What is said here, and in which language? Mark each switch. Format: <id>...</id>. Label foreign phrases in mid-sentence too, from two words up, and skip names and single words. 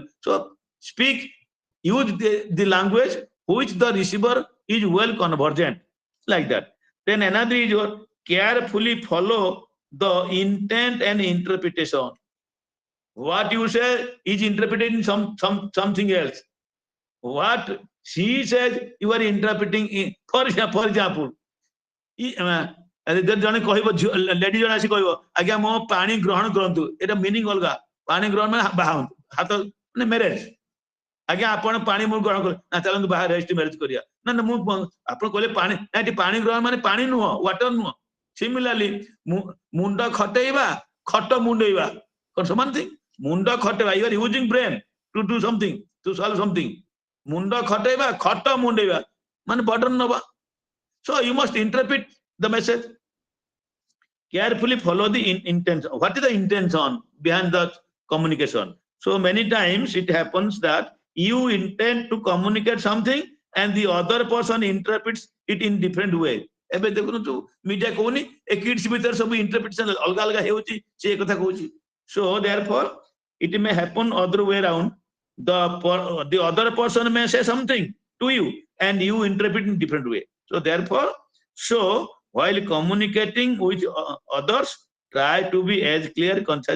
<en>So speak, use the language which the receiver is well conversant, like that. Then another is your carefully follow the intent and interpretation. What you say is interpreted in something else. What she says, you are interpreting in, for example,</en> <or>ଜଣେ କହିବ ଲେଡି ଜଣେ ଆସି କହିବ ଆଜ୍ଞା ମୋ ପାଣି ଗ୍ରହଣ କରନ୍ତୁ, ଏଟା ମିନିଂ ଅଲଗା। ପାଣି ଗ୍ରହଣ ମାନେ ବାହାନ୍ତୁ, ହାତ ମାନେ ମ୍ୟାରେଜ। ଆଜ୍ଞା ଆପଣ ପାଣି ମୁଁ ଗ୍ରହଣ କର, ନା ଚାଲନ୍ତୁ ବାହାରେ</or> <en>registry marriage</en> <or>କରିବା। ନା ନା ମୁଁ ଆପଣ କହିଲେ ପାଣି, ନା ଏଠି ପାଣି ଗ୍ରହଣ ମାନେ ପାଣି ନୁହଁ, ୱାଟର ନୁହଁ। ସିମିଲାରଲି ମୁଣ୍ଡ ଖଟେଇବା, ଖଟ ମୁଣ୍ଡେଇବା କଣ ସମାନ ଥିଙ୍ଗ? ମୁଣ୍ଡ ଖଟେଇବା,</or> <en>you are using brain to do something, to solve something.</en> <or>ମୁଣ୍ଡ ଖଟେଇବା, ଖଟ ମୁଣ୍ଡେଇବା ମାନେ ବର୍ଡନ ନବା।</or> <en>So you must interpret the message. Carefully follow the intention. What is the intention behind the communication? So many times it happens that you intend to communicate something and the other person interprets it in different way.</en> <or>ଏବେ ଦେଖୁଛୁ ମିଡିଆ କହୁନି ଏ କିଡ୍ସ ଭିତରେ ସବୁ ଇଣ୍ଟରପ୍ରିଟେସନ ଅଲଗା ଅଲଗା ହେଉଛି, ସେ କଥା କହୁଛି।</or> <en>So therefore it may happen other way around. The other person may say something to you and you interpret in different way. So therefore, so while communicating with others, try to be as clear, concise.</en>